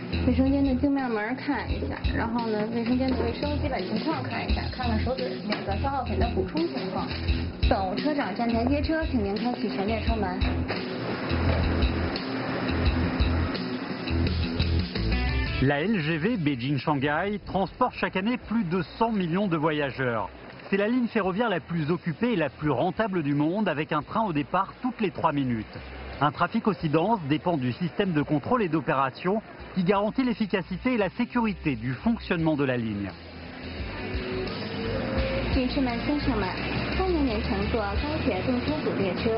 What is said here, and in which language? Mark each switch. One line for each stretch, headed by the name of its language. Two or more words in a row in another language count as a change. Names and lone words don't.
Chinese: 卫生间的镜面门看一下，然后呢，卫生间的卫生基本情况看一下，看看手指那个消耗品的补充情况。等车长站台接车，请您开启全列车门。
French: La LGV Beijing-Shanghai transporte chaque année plus de 100 millions de voyageurs. C'est la ligne ferroviaire la plus occupée et la plus rentable du monde, avec un train au départ toutes les 3 minutes. Un trafic aussi dense dépend du système de contrôle et d'opération qui garantit l'efficacité et la sécurité du fonctionnement de la ligne.
Chinese: 女士们、先生们，欢迎您乘坐高铁动车组列车。